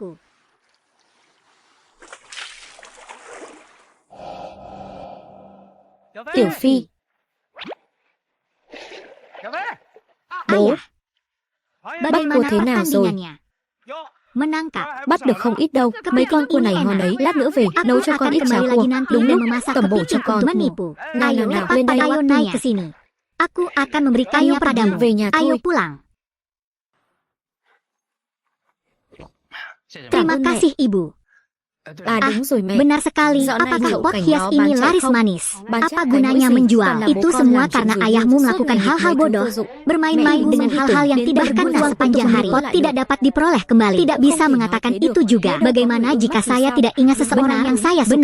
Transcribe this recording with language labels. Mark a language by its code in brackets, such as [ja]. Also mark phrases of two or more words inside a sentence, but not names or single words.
[vi] Tiểu Phi. Bố, bắt cua thế nào rồi? Bắt được không ít đâu, mấy con cua này ngon đấy, lát nữa về nấu cho con ít cháo cua, đúng lúc tẩm bổ cho con. Nào lên đây. [id] Aku akan memberikannya padamu. [vi] Về nhà thôi. [id] Ayo pulang. Terima kasih, Ibu. [vi] Đúng rồi mẹ. [id] Benar sekali. Apakah pot hias ini laris manis? Apa gunanya menjual? Itu semua karena ayahmu melakukan hal-hal bodoh, bermain-main dengan hal-hal yang tidak berguna sepanjang hari. Pot tidak dapat diperoleh kembali. Tidak bisa mengatakan itu juga. Bagaimana jika saya tidak ingat seseorang yang saya suka?